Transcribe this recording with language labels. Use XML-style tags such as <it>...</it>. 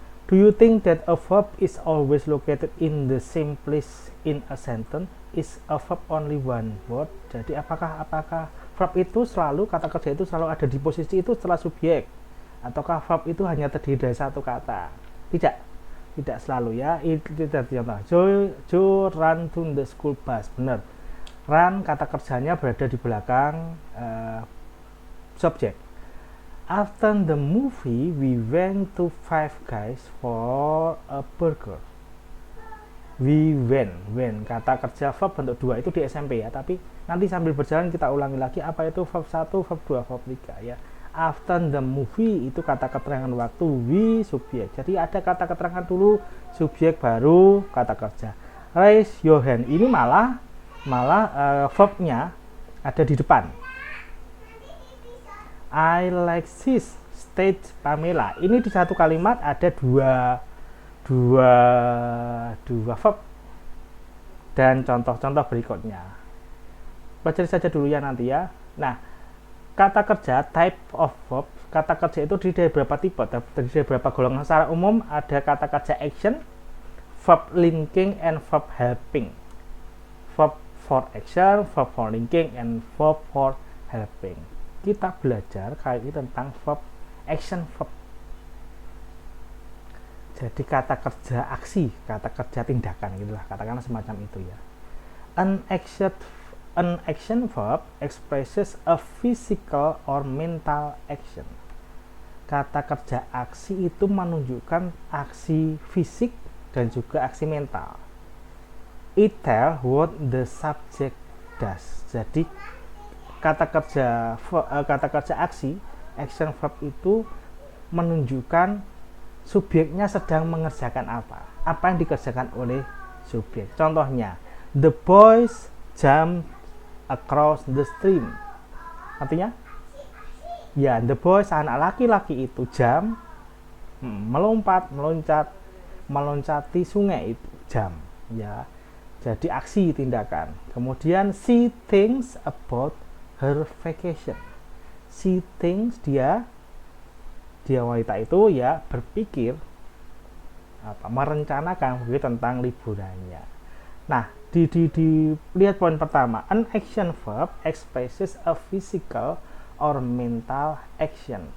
<en>Do you think that a verb is always located in the same place in a sentence? Is a verb only one word?</en> <id>Jadi apakah verb itu selalu, kata kerja itu selalu ada di posisi itu setelah subjek? Ataukah verb itu hanya terdiri dari satu kata? Tidak selalu ya. Itu contoh.</id> <en>Joe run to the school bus.</en> <id>Benar. Run kata kerjanya berada di belakang subjek.</id> <en>After the movie, we went to Five Guys for a burger. We went</en> <id>kata kerja verb bentuk 2 itu di SMP ya, tapi nanti sambil berjalan kita ulangi lagi apa itu verb 1, verb 2, verb 3 ya.</id> <en>After the movie</en> <id>itu kata keterangan waktu, we subjek. Jadi ada kata keterangan dulu, subjek baru kata kerja.</id> <en>Raise your hand</en> <id>ini malah verbnya ada di depan.</id> <en>I like this stage Pamela.</en> <id>Ini di satu kalimat ada dua verb. Dan contoh-contoh berikutnya. Pelajari saja dulu ya nanti ya. Nah, kata kerja,</id> <en>type of verb,</en> <id>kata kerja itu terdiri dari berapa tipe, terdiri dari berapa golongan. Secara umum ada kata kerja</id> <en>action, verb linking, and verb helping. Verb for action, verb for linking, and verb for helping.</en> <id>Kita belajar kali ini tentang verb action verb. Jadi kata kerja aksi, kata kerja tindakan gitulah, katakanlah semacam itu ya.</id> <en>An action verb expresses a physical or mental action.</en> <id>Kata kerja aksi itu menunjukkan aksi fisik dan juga aksi mental.</id> <en>It tells what the subject does.</en> <id>Jadi kata kerja aksi, action verb itu menunjukkan subjeknya sedang mengerjakan apa yang dikerjakan oleh subjek. Contohnya,</id> <en>the boys jump across the stream.</en> <id>Artinya ya, the boy, anak laki-laki itu jam, meloncati sungai itu jam, ya. Jadi aksi, tindakan. Kemudian</id> <en>she thinks about her vacation. She thinks,</en> <id>dia wanita itu ya berpikir merencanakan tentang liburannya. Nah, lihat poin pertama,</id> <en>an action verb expresses a physical or mental action.</en>